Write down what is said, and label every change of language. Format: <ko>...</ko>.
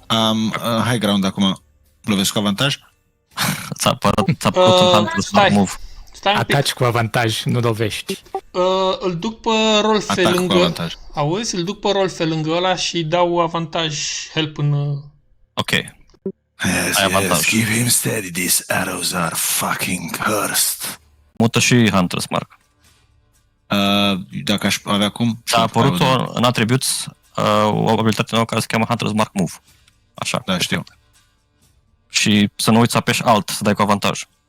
<ro>Am high ground acum. Lovesc cu avantaj? Ți-a apărut un Hunter's stai.</ro> <en>Mark move.</en> <ro>Stai un pic. Ataci cu avantaj, nu lovești. Îl duc pe Rolf pe Atac cu lângă... avantaj. Auzi? Îl duc pe Rolf pe lângă ăla și dau avantaj help în... Ok.</ro> <en>Yes,</en> <ro>Ai avantaj.</ro> <en>yes, keep him steady. These arrows are fucking cursed.</en> <ro>Mută și Hunter's Mark. Dacă aș avea cum... Ți-a apărut în attributes o abilitate nouă care se cheamă Hunter's Mark Move. Așa. Da, știu. Și să nu uiți să apeși alt, să dai cu avantaj.</ro>